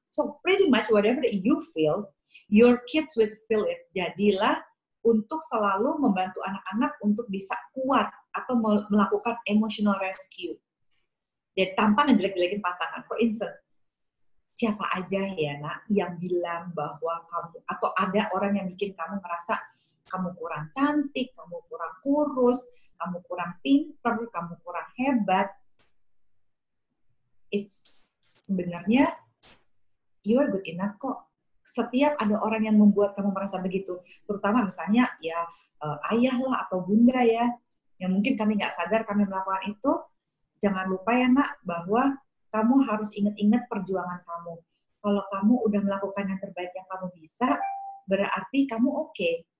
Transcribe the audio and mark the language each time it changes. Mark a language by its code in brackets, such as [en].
[en] So pretty much whatever that you feel, your kids will feel it. [id] Jadilah untuk selalu membantu anak-anak untuk bisa kuat atau melakukan [en] emotional rescue. [id] Jadi tanpa ngejelek-jelekin pasangan. [en] For instance, [id] siapa aja ya nak yang bilang bahwa kamu, atau ada orang yang bikin kamu merasa kamu kurang cantik, kamu kurang kurus, kamu kurang pinter, kamu kurang hebat. [en] It's sebenarnya you are good enough kok. [id] Setiap ada orang yang membuat kamu merasa begitu, terutama misalnya ya ayah lah atau bunda ya, yang mungkin kami nggak sadar kami melakukan itu, jangan lupa ya nak bahwa kamu harus ingat-ingat perjuangan kamu. Kalau kamu udah melakukan yang terbaik yang kamu bisa, berarti kamu oke.